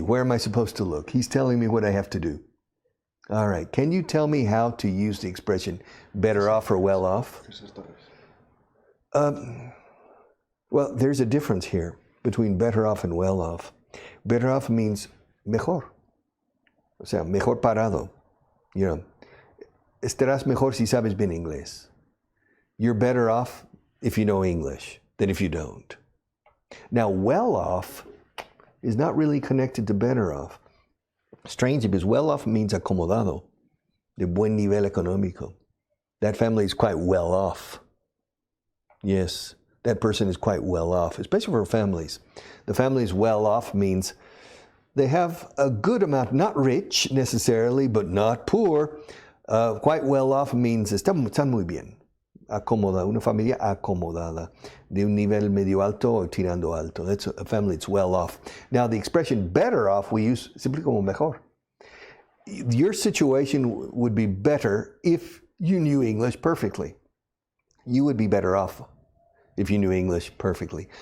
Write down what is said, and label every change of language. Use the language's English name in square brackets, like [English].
[English] Where am I supposed to look? He's telling me what I have to do. All right. Can you tell me how to use the expression better off or well off? Well, there's a difference here between better off and well off. Better off means [Spanish] mejor. O sea, mejor parado. [English] You know, [Spanish] estarás mejor si sabes bien inglés. [English] You're better off if you know English than if you don't. Now, well off is not really connected to better off. Strange, because well off means [Spanish] acomodado, de buen nivel económico. [English] That family is quite well off. Yes, that person is quite well off, especially for families. The family is well off means they have a good amount, not rich necessarily, but not poor. Quite well off means [Spanish] están muy bien. Acomodada, una familia acomodada, de un nivel medio alto o tirando alto. [English] That's a family that's well off. Now, the expression better off, we use simply [Spanish] como mejor. [English] Your situation would be better if you knew English perfectly. You would be better off if you knew English perfectly.